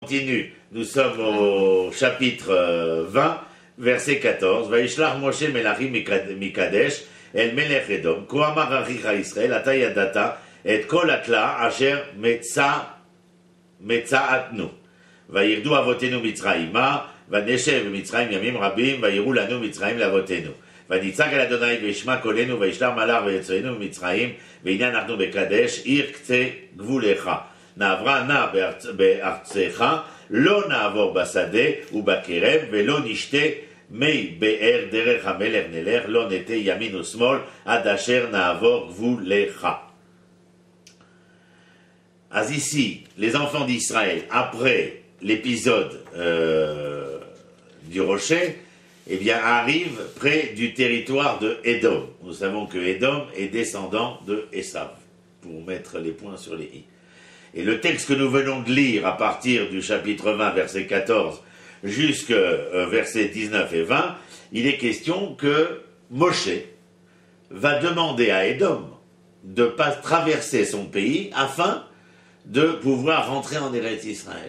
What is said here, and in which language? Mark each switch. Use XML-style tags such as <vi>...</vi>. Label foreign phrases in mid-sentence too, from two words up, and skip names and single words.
<fr>continue. Nous sommes au chapitre 20, verset 14.</fr> <he>וישלח משה מלאכים מקדש אל מלך אדום. כה אמר אחיך ישראל אתה ידעת את כל התלאה אשר מצאתנו. וירדו אבותינו מצרימה ונשב מצרים ימים רבים וירעו לנו מצרים לאבותינו. ונצעק אל אדוני וישמע קולנו וישלח מלאך ויצאנו ממצרים והנה אנחנו בקדש עיר קצה גבולך נעברה נא בארצך לא נעבור בשדה ובכרם ולא נשתה מי באר דרך המלך נלך לא נטה ימין ושמאל עד אשר נעבור גבולך.</he> <fr>אז ici, les enfants d'Israël, après l'épisode du rocher, eh bien, arrive près du territoire de Édom. Nous savons que Édom est descendant de Esav, pour mettre les points sur les i. Et le texte que nous venons de lire à partir du chapitre 20, verset 14, jusqu'à versets 19 et 20, il est question que Moshe va demander à Édom de pas traverser son pays afin de pouvoir rentrer en</fr> <he>ארץ ישראל.</he>